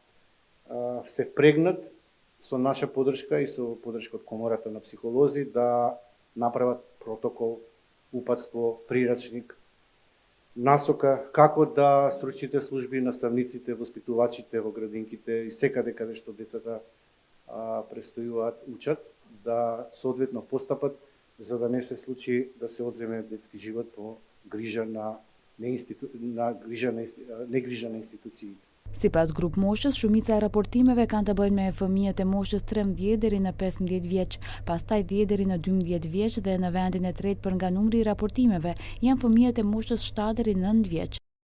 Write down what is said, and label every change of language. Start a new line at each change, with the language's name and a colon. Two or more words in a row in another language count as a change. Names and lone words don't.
Macedonian: се впрегнат со наша подршка и со подршка од Комората на психолози да направат протокол, упатство, прирачник, насока како да стручните служби, наставниците, воспитувачите во градинките и секаде каде што децата престојуваат, учат, да соодветно постапат, за да не се случи да се одземе детски живот по грижа на негрижа на институциите.
Albanian: Sipas grup moshës, shumica e raportimeve kanë të bëjnë me fëmijët e moshës 13 deri në 15 vjeç, pastaj 10 deri në 12 vjeç dhe në vendin e tretë për nga numri i raportimeve janë fëmijët e moshës 7 deri në 9 vjeç.